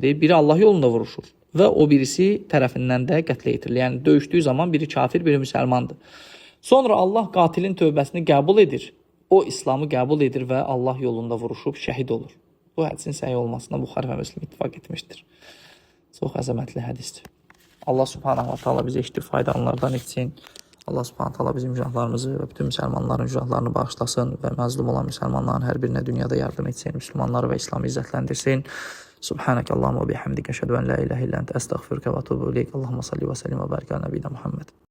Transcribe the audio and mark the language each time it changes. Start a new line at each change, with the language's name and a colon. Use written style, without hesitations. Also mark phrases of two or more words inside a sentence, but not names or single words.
Azerbaijani: Biri Allah yolunda vuruşur və o birisi tərəfindən də qətlə yetirilir. Yəni döyüşdüyü zaman biri kafir, biri müsəlmandır. Sonra Allah qatilin tövbəsini qəbul edir. O İslamı qəbul edir və Allah yolunda vuruşub şəhid olur. Bu hədisin səhih olmasına Buxari və Müslim ittifaq etmişdir. Çox əzəmətli hədisdir. Allah
Arabic: سبحانه وتعالى
Azerbaijani: bizə eşitdir faydalanlardan etsin. Allah
Arabic: سبحانه وتعالى
Azerbaijani: bizim günahlarımızı və bütün müsəlmanların günahlarını bağışlasın və məzlum olan müsəlmanların hər birinə dünyada yardım etsin. Müslümanları və İslamı izzətləndirsin.
Arabic: سبحانك اللهم وبحمدك أشهد أن لا إله إلا أنت أستغفرك وأتوب إليك. اللهم صل وسلم وبارك على نبينا محمد.